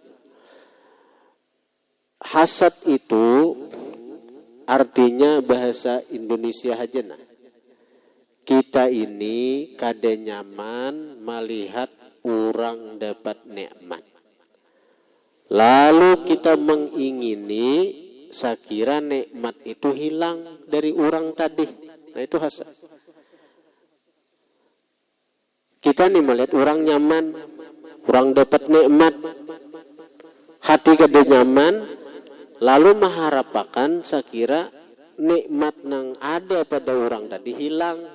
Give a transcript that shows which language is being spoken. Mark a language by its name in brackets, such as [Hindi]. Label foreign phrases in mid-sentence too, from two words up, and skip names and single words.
[Indonesian] Hasad itu artinya bahasa Indonesia aja nah. [Banjar] kita ini kada nyaman melihat orang dapat nikmat. [Indonesian] Lalu kita mengingini sekira nikmat itu hilang dari orang tadi. Nah itu hasad. [Banjar] Kita nih melihat orang nyaman, orang dapat nikmat, hati kada nyaman, lalu mengharapkan sekira nikmat yang ada pada orang tadi hilang.